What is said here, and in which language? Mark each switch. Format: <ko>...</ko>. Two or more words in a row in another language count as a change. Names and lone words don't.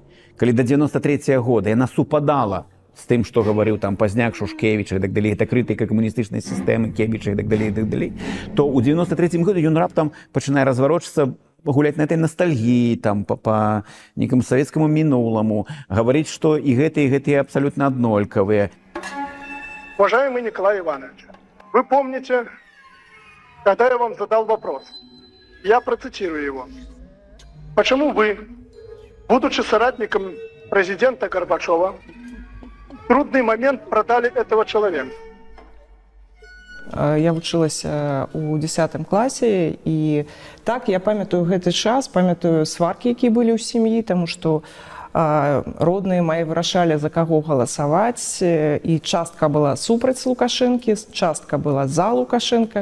<be>Калі до 93 года яна супадала з тым, што гаварыў там Пазняк, Шушкевіч і так далей, гэта крытыка камуністычнай сістэмы, Кебіча і так далей, то ў 93 годзе ён раптам пачынае разварочацца, гуляць на этой ностальгіі, там, па некаму савецкаму мінуламу, гаварыць, што і гэтыя абсалютна аднолькавыя.</be> <ru>Уважаемый Николай Иванович, вы помните, когда я вам задал вопрос, я процитирую его. Почему вы, будучи соратником президента Горбачева, в трудный момент продали этого человека?</ru> <be>Я вучылася ў 10 класе, і так я памятаю гэты час, памятаю сваркі, якія былі ў сям'і, таму што родныя мае вырашалі, за каго галасаваць, і частка была супраць Лукашэнкі, частка была за Лукашенко.</be>